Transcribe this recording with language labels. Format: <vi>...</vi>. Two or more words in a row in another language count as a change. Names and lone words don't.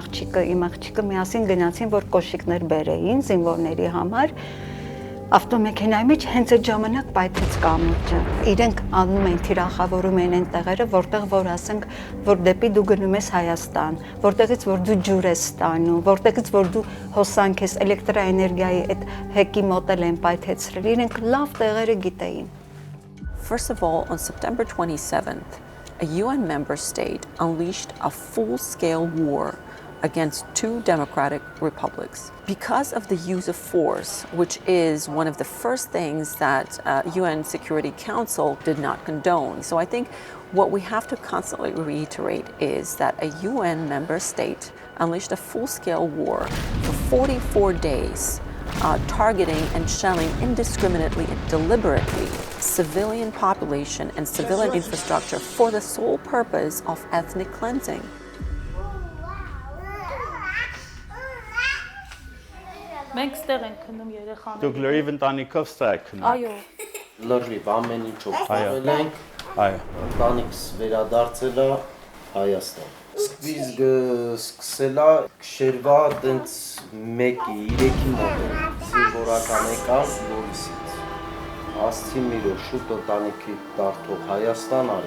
<hy>աղջիկը, իմ աղջիկը միասին գնացին, որ կոշիկներ բերեին զինվորների համար, ավտոմեքենայի մեջ հենց այդ ժամանակ պայթեց կամուրջը։ Իրենք անում են, թիրախավորում են այն տեղերը, որտեղ որ ասենք, որ դեպի դու գնում ես Հայաստան, որտեղից որ դու ջուր ես ստանում, որտեղից որ դու հոսանք ես, էլեկտրաէներգիայի այդ հեկի մոտ են պայթեցրել, իրենք լավ տեղերը գիտեին։</hy> <en>First of all, on September 27th, a UN member state unleashed a full-scale war against two democratic republics. Because of the use of force, which is one of the first things that UN Security Council did not condone. So I think what we have to constantly reiterate is that a UN member state unleashed a full-scale war for 44 days, targeting and shelling indiscriminately and deliberately civilian population and civilian infrastructure for the sole purpose of ethnic cleansing.</en> <hy>Մենք ստեղ ենք քնում երեխաները։ Դուք լրիվ ընտանիքով ստեղ եք քնում։ Այո։ Լրիվ ամեն ինչով խաղել ենք։ Այո։ Ընտանիքս վերադարձել է Հայաստան։ Սկիզբը սկսել է շերվա տենց 1-3-ի մոտ զինվորական եկան Գորիսից։ Ասցի միրո շուտ ընտանիքի դարձող Հայաստան արի։</hy>